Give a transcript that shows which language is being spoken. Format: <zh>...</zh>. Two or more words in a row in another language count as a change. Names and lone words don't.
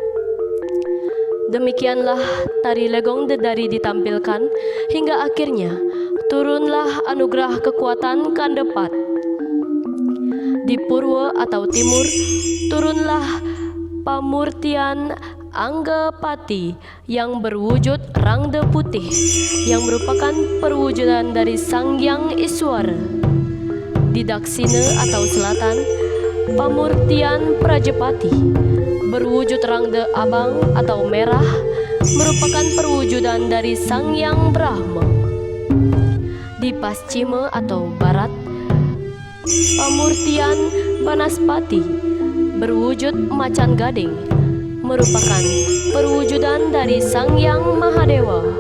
<id>Demikianlah tari Legong Dedari ditampilkan hingga akhirnya turunlah anugerah kekuatan Kandepat. Di Purwa atau timur turunlah pamurtian Anggapati yang berwujud rangda putih yang merupakan perwujudan dari Sang Hyang Iswara. Di Daksina atau selatan, pamurtian Prajapati berwujud rangda abang atau merah merupakan perwujudan dari Sang Hyang Brahma. Di Paschima atau barat, pamurtian Banaspati berwujud macan gading merupakan perwujudan dari Sang Hyang Mahadewa.</id>